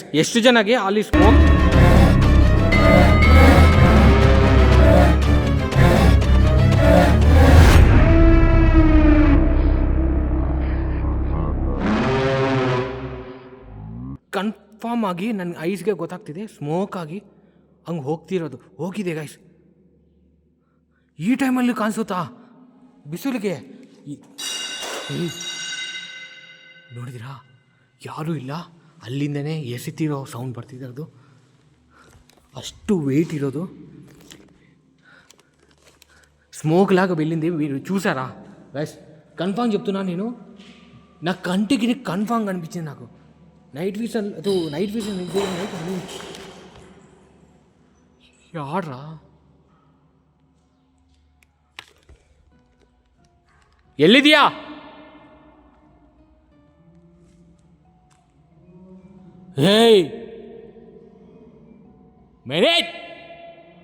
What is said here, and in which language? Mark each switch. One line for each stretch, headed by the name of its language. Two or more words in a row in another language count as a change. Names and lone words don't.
Kannada: ಎಷ್ಟು ಜನಗೆ ಅಲ್ಲಿ
English: smoke confirm
Kannada: ಆಗಿ ನನ್ನ ಐಸ್ಗೆ ಗೊತ್ತಾಗ್ತಿದೆ, ಸ್ಮೋಕ್ ಆಗಿ ಹಂಗೆ ಹೋಗಿದೆ ಗೈಸ್. ಈ ಟೈಮಲ್ಲಿ ಕಾಣಿಸುತ್ತಾ ಬಿಸಿಲಿಗೆ? ನೋಡಿದಿರಾ? ಯಾರೂ ಇಲ್ಲ, ಅಲ್ಲಿಂದನೇ ಎಸಿತಿರೋ ಸೌಂಡ್ ಬರ್ತಿದೆ. ಅದು ಅಷ್ಟು ವೆಯ್ಟ್ ఇరోదు.
Telugu: స్మోక్ లాగా వెళ్ళింది. మీరు చూసారా గైస్? కన్ఫామ్ చెప్తున్నా నేను, నా కంటికి కన్ఫామ్ కనిపించింది. నాకు
English: night vision
Telugu: యాడ్రా ಎಲ್ಲಿದೆಯಾ?
Kannada: ಹೇಯ್ ಮೆನೇಜ್